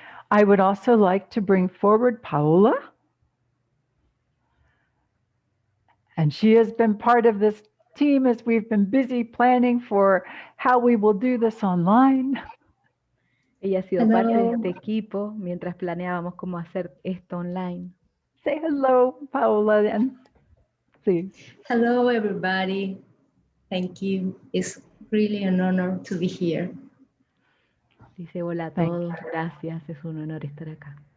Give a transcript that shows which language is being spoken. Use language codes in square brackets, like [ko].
[en] I would also like to bring forward Paola. And she has been part of this team as we've been busy planning for how we will do this online. [es] Ella ha sido parte de este equipo mientras planeábamos cómo hacer esto online. [en] Say hello, Paola, and please. Hello, everybody. Thank you. It's really an honor to be here. [es] Dice hola a [en] Thank [es] todos, gracias, es un honor estar acá.